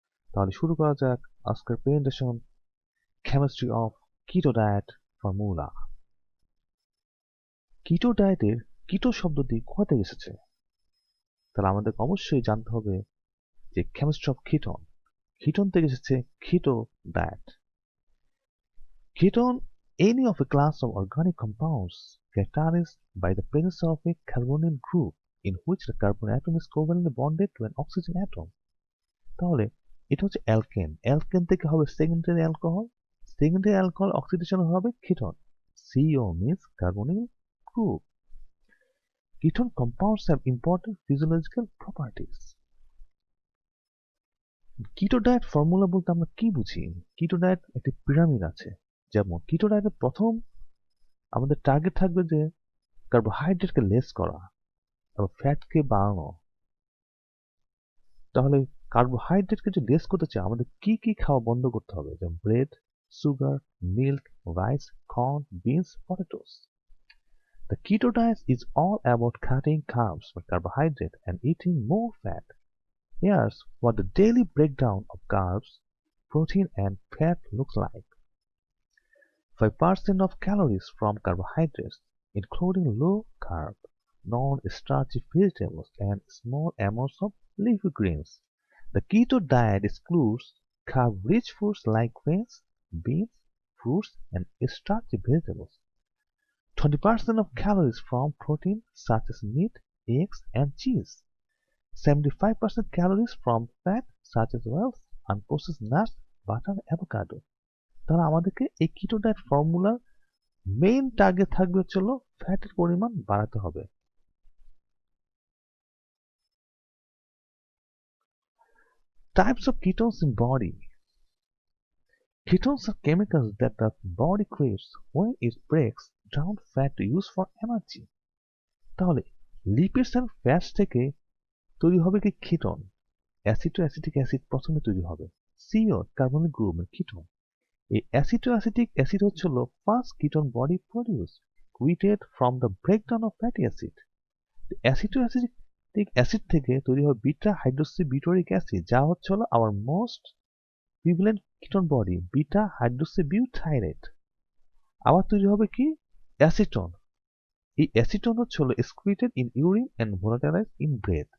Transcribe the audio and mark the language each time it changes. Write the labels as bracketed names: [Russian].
[Bangla] তাহলে শুরু করা যাক আজকের presentation, chemistry of keto diet formula. কিটো ডায়েটের কিটো শব্দটি কোথা থেকে এসেছে? তাহলে আমাদের অবশ্যই জানতে হবে যে [English] chemistry of ketone, [Bangla] কিটোন থেকে এসেছে keto diet. [English] Ketone, any of a class of organic compounds characterized by the presence of a carbonyl group in which the carbon atom is covalently bonded to an oxygen atom. [Bangla] তাহলে এটা হচ্ছে alkane, alkane থেকে হবে secondary alcohol, secondary alcohol oxidation হবে ketone. [English] CO means carbonyl group. Ketone compounds have important physiological properties. [Bangla] Keto diet formula বলতে আমরা কি বুঝি? কিটো ডায়েট একটি পিরামিড আছে। যেমন কিটো ডায়েটের প্রথম আমাদের টার্গেট থাকবে যে কার্বোহাইড্রেটকে লেস করা এবং ফ্যাটকে বাড়ানো। তাহলে কার্বোহাইড্রেটকে যে লেস করতে চাই আমাদের কি কি খাওয়া বন্ধ করতে হবে? [English] যেমন bread, sugar, milk, rice, corn, beans, potatoes. The keto diet is all about cutting carbs or carbohydrate and eating more fat. Here's what the daily breakdown of carbs, protein and fat looks like. 5% of calories from carbohydrates, including low-carb, non-starchy vegetables and small amounts of leafy greens. The keto diet excludes carb-rich foods like grains, beans, fruits, and starchy vegetables. 20% of calories from protein such as meat, eggs, and cheese. 75% calories from fat such as oils, unprocessed nuts, butter, avocado. [Bangla] তাহলে আমাদেরকে এই keto diet ফর্মুলার main target থাকবে হচ্ছে ফ্যাটের পরিমাণ বাড়াতে হবে। [English] Types of ketones in body. Ketones are chemicals that the body creates when it breaks down fat to use for energy. [Bangla] তাহলে লিপিডস এন্ড ফ্যাটস থেকে তৈরি হবে কি কিটোন। অ্যাসিটিক অ্যাসিড প্রথমে তৈরি হবে। CO carbonic group ketone. এই acetic acid হচ্ছে [English] First ketone body produce created from the breakdown of fatty acid. [Bangla] Acetic acid থেকে তৈরি হয় বিটা হাইড্রোক্সি বিউটারিক অ্যাসিড, যা হচ্ছে [English] our most prevalent ketone body [Bangla] beta hydroxy বিউটাইরেট। আবার তৈরি হবে কি অ্যাসিটন। এই অ্যাসিটন হচ্ছে [English] excreted in urine and volatilized in breath।